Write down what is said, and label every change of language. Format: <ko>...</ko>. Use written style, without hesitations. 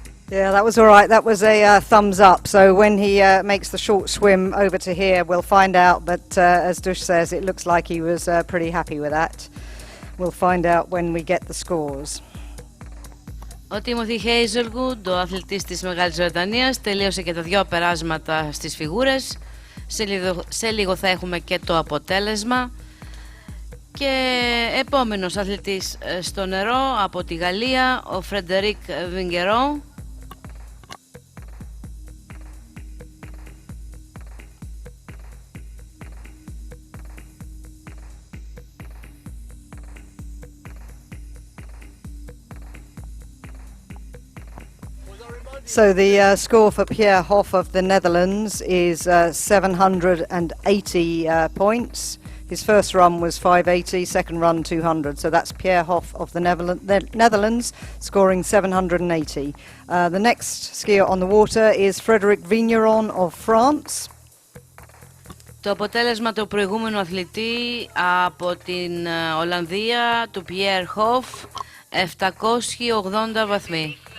<en>Yeah, that was all right. That was a thumbs up. So when he makes the short swim over to here, we'll find out. But as Dush says, it looks like he was pretty happy with that. We'll find out when we get the scores.</en> <el>Ο Timothy Hazelwood, ο αθλητής της Μεγάλης Βρετανίας, τελείωσε και τα δυο περάσματα στις φιγούρες. Σε λίγο θα έχουμε και το αποτέλεσμα. Και επόμενος αθλητής στο νερό από τη Γαλλία, ο Φρεντερίκ Βινγκερό.</el> <en>So the score for Pierre Hoff of the Netherlands is 780 points. His first run was 580, second run 200. So that's Pierre Hoff of the Netherlands scoring 780. The next skier on the water is Frédéric Vigneron of France.</en> <el>Το αποτέλεσμα του προηγούμενου αθλητή από την Ολλανδία, του Pierre Hoff, 780 βαθμοί.</el>